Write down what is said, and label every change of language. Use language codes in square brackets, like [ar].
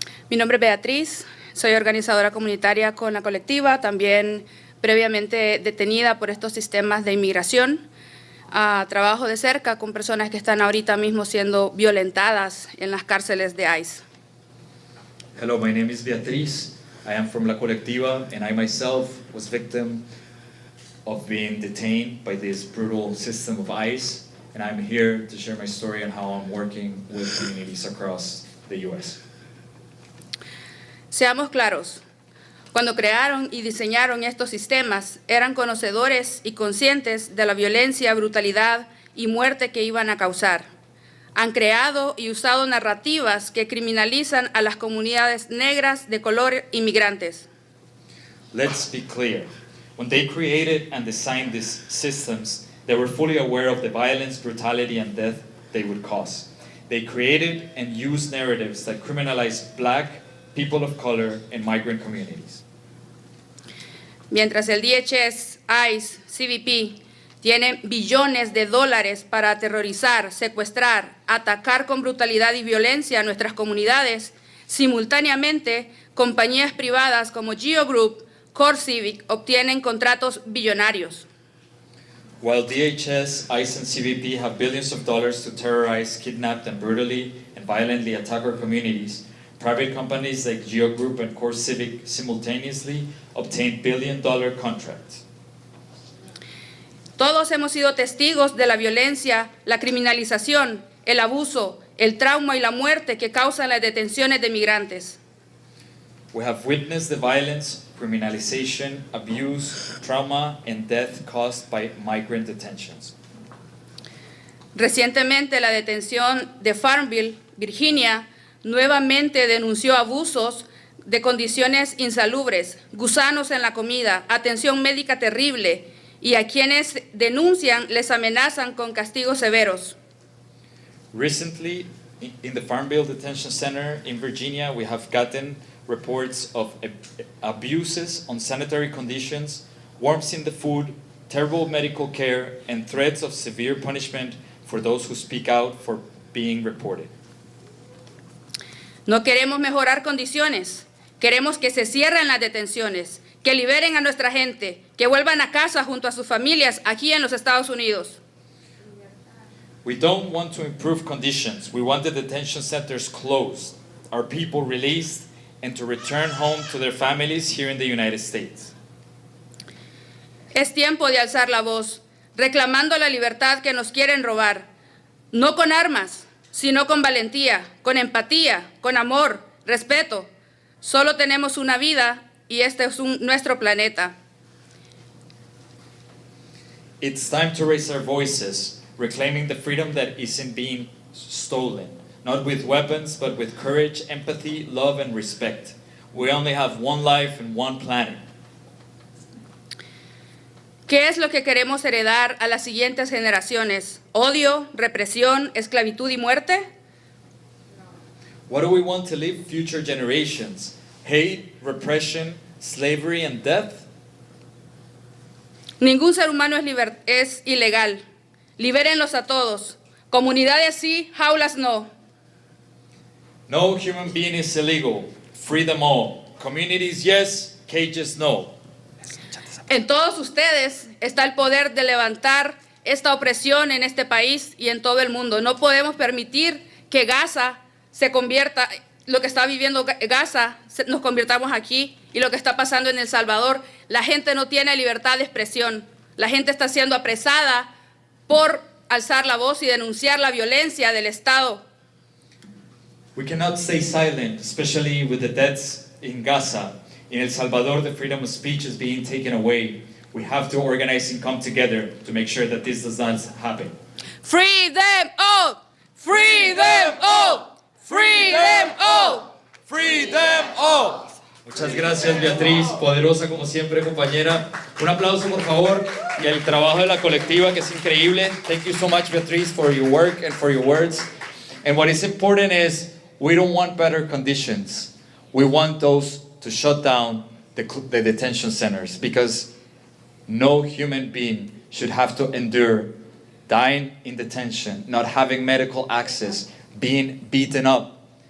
[es] Mi nombre es Beatriz, soy organizadora comunitaria con la colectiva, también previamente detenida por estos sistemas de inmigración. Trabajo de cerca con personas que están ahorita mismo siendo violentadas en las cárceles de ICE. [en] Hello, my name is Beatriz. I am from La Colectiva, and I myself was victim of being detained by this brutal system of ICE, and I'm here to share my story on how I'm working with communities across the U.S. [es] Seamos claros, cuando crearon y diseñaron estos sistemas, eran conocedores y conscientes de la violencia, brutalidad y muerte que iban a causar. Han creado y usado narrativas que criminalizan a las comunidades negras de color inmigrantes. [en] Let's be clear. When they created and designed these systems, they were fully aware of the violence, brutality, and death they would cause. They created and used narratives that criminalize Black, people of color, and migrant communities. [es] Mientras el DHS, ICE, CBP tienen billones de dólares para aterrorizar, secuestrar, atacar con brutalidad y violencia a nuestras comunidades, simultáneamente compañías privadas como Geo Group, Core Civic obtienen contratos billonarios. [en] While DHS, ICE, and CBP have billions of dollars to terrorize, kidnap, and brutally and violently attack our communities, private companies like Geo Group and Core Civic simultaneously obtain billion-dollar contracts. [es] Todos Todos hemos sido testigos de la violencia, la criminalización, el abuso, el trauma y la muerte que causan las detenciones de migrantes. [en] We have witnessed the violence, criminalization, abuse, trauma, and death caused by migrant detentions. [es] Recientemente, la detención de Farmville, Virginia, nuevamente denunció abusos de condiciones insalubres, gusanos en la comida, atención médica terrible, y a quienes denuncian les amenazan con castigos severos. [en] Recently, in the Farmville Detention Center in Virginia, we have gotten reports of abuses, unsanitary conditions, worms in the food, terrible medical care, and threats of severe punishment for those who speak out for being reported. [es] No queremos mejorar condiciones, queremos que se cierren las detenciones, que liberen a nuestra gente, que vuelvan a casa junto a sus familias aquí en los Estados Unidos. [en] We don't want to improve conditions. We want the detention centers closed, our people released, and to return home to their families here in the United States. [es] Es tiempo de alzar la voz, reclamando la libertad que nos quieren robar, no con armas, sino con valentía, con empatía, con amor, respeto. Solo tenemos una vida y este es nuestro planeta. [en] It's time to raise our voices, reclaiming the freedom that isn't being stolen, not with weapons, but with courage, empathy, love, and respect. We only have one life and one planet. [es] ¿Qué es lo que queremos heredar a las siguientes generaciones? ¿Odio, represión, esclavitud y muerte? [en] What do we want to leave future generations? Hate, repression, slavery, and death? [es] Ningún ser humano es ilegal. Libérenlos a todos. Comunidades sí, jaulas no. [en] No human being is illegal. Free them all. Communities, yes. Cages, no. [es] En todos ustedes está el poder de levantar esta opresión en este país y en todo el mundo. No podemos permitir que Gaza se convierta, lo que está viviendo Gaza, nos convirtamos aquí, y lo que está pasando en El Salvador. La gente no tiene libertad de expresión. La gente está siendo apresada por alzar la voz y denunciar la violencia del Estado. [en] We cannot stay silent, especially with the deaths in Gaza. In El Salvador, the freedom of speech is being taken away. We have to organize and come together to make sure that this does not happen. Free them all! Free them all! Free them all! Free them all! [es] Muchas gracias, Beatriz, poderosa como siempre, compañera. Un aplauso, por favor, y el trabajo de la colectiva, que es increíble. [en] Thank you so much, Beatriz, for your work and for your words. And what is important is we don't want better conditions. We want those to shut down the detention centers, because no human being should have to endure dying in detention, not having medical access, being beaten up.